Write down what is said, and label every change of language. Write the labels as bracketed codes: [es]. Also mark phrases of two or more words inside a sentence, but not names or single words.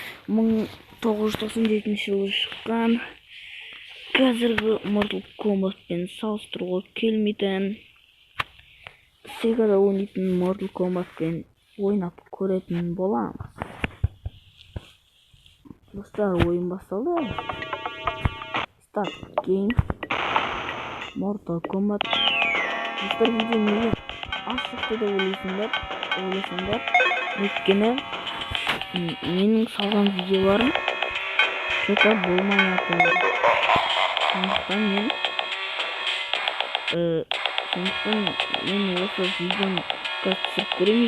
[kk] 1997 жылы шыққан. Қазіргі Mortal Kombat пен салыстыруға келмейтін. Сегада ойнайтын Mortal Kombat пен ойнап көретін боламыз. Достар, ойын басталды. [en] Start game. Mortal Kombat. [kk] Достар, видеоны ашықты да ойласаңдар, өйткені менің салған видеоларым что-то болмай жатыр. Сондықтан мен осы видеоны түсіріп көремін.